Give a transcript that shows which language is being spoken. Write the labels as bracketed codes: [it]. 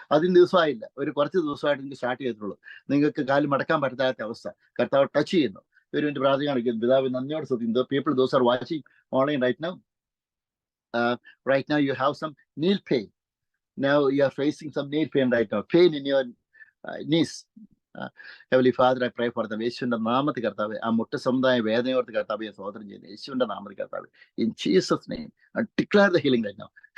[ml] അതിന് ദിവസമായില്ല, ഒരു കുറച്ച് ദിവസമായിട്ട് നിങ്ങൾക്ക് സ്റ്റാർട്ട് ചെയ്തിട്ടുള്ളൂ. നിങ്ങൾക്ക് കാല് മടക്കാൻ പറ്റാത്ത അവസ്ഥ കർത്താവ് ടച്ച് ചെയ്യുന്നു. ഒരു മിനിറ്റ് പ്രാർത്ഥന കാണിക്കുന്നു. പിതാവ് നന്ദിയോട് സ്തുതിക്കുന്നു. [en] People those are watching online right now you have some knee pain. Now you are facing some knee pain right now. Pain in your knees. Heavenly Father, I pray for the [ml] യേശുവിന്റെ നാമത്തിൽ കർത്താവേ ആ മുട്ട സമുദായ വേദനയോർത്ത് കർത്താവെ സ്തോത്രം ചെയ്യുന്നു. യേശുവിന്റെ നാമത്തിൽ കർത്താവേ, [en] in Jesus name I declare the healing right now.